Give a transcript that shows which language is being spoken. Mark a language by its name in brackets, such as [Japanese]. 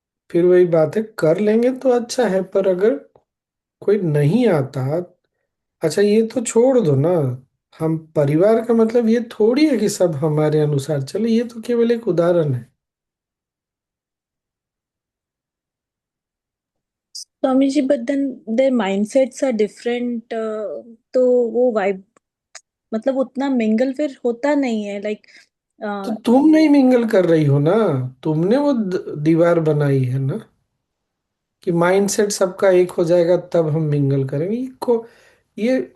[Hindi] फिर वही बात है, कर लेंगे तो अच्छा है, पर अगर कोई नहीं आता, अच्छा ये तो छोड़ दो ना। हम परिवार का मतलब ये थोड़ी है कि सब हमारे अनुसार चले, ये तो केवल एक उदाहरण है। [English] Swami ji, but then their mindsets are different. [Hindi] तो वो वाइब, मतलब उतना मिंगल फिर होता नहीं है, लाइक। तो तुम नहीं मिंगल कर रही हो ना, तुमने वो दीवार बनाई है ना, कि माइंडसेट सबका एक हो जाएगा तब हम मिंगल करेंगे।